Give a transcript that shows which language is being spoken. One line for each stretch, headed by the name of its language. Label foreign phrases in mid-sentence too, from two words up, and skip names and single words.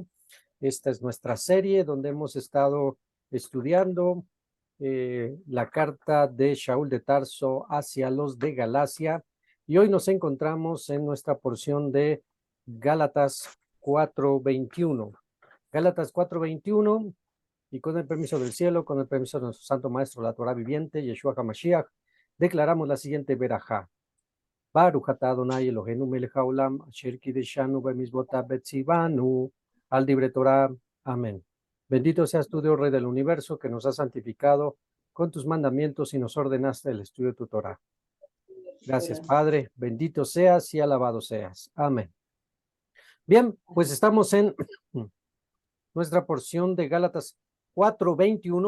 Spanish: Esta es nuestra serie donde hemos estado estudiando la carta de Shaul de Tarso hacia los de Galacia. Y hoy nos encontramos en nuestra porción de Gálatas 4:21. Gálatas 4:21. Y con el permiso del cielo, con el permiso de nuestro santo maestro, la Torah viviente, Yeshua HaMashiach, declaramos la siguiente verajá.
Hebrew: ברוך אתה אדני אלהינו מלך העולם אשר קדשנו במצותיו וצונו, al libre Torah. Amén.
Spanish: Bendito seas tú, Dios Rey del universo, que nos has santificado con tus mandamientos y nos ordenaste el estudio de tu Torah. Gracias, Padre. Bendito seas y alabado seas. Amén. Bien, pues estamos en nuestra porción de Gálatas 4:21.